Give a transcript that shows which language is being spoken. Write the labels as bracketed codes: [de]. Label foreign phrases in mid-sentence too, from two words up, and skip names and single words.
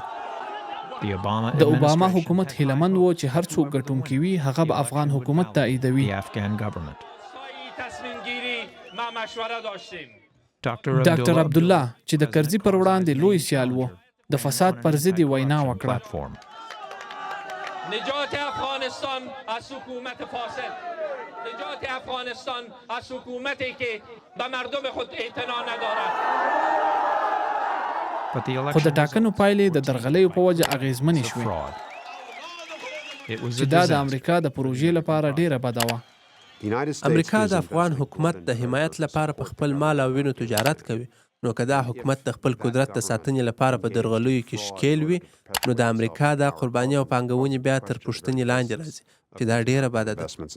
[ps] د اوباما حکومت هیلمند و چې هر څوک ګټونکی وي هغه به افغان حکومت تاییدوي. ډاکټر عبدالله چې د کرزي پر وړاندې لوی سیال و د فساد پر ضد وینا وکړه. [fa] نجات افغانستان از حکومت فاسد، نجات افغانستان از حکومتی که به مردم خود اعتنا ندارد. [ps] خو د ټاکنو پایلې د درغلیو په وجه اغیزمنې شوې چې دا د امریکا د پروژې لپاره ډیره بده وه. امریکا د افغان حکومت د حمایت لپاره په خپل مال او وینو تجارت کوي، نو که دا حکومت د خپل قدرت د ساتنې لپاره په درغلیو کې ښکیل وي، نو د امریکا دا قرباني او پانګونې بیا تر پوښتنې لاندې راځي چې دا ډیره بده ده.